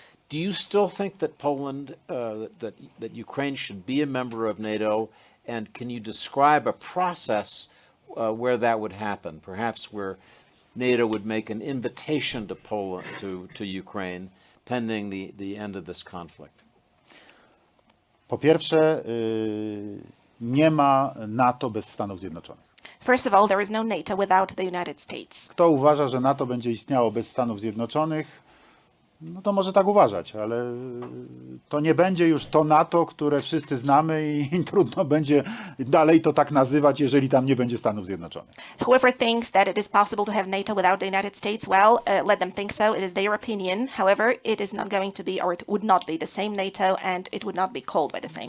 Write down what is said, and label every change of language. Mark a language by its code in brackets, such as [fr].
[en] Do you still think that Poland, that Ukraine should be a member of NATO? And can you describe a process where that would happen? Perhaps where NATO would make an invitation to Poland, to Ukraine, pending the end of this conflict? [pl] Po pierwsze, nie ma NATO bez Stanów Zjednoczonych. [en] First of all, there is no NATO without the United States. [pl] Kto uważa, że NATO będzie istniało bez Stanów Zjednoczonych, no to może tak uważać, ale to nie będzie już to NATO, które wszyscy znamy i trudno będzie dalej to tak nazywać, jeżeli tam nie będzie Stanów Zjednoczonych. [en] Whoever thinks that it is possible to have NATO without the United States, well, let them think so. It is their opinion. However, it is not going to be, or it would not be the same NATO, and it would not be called by the same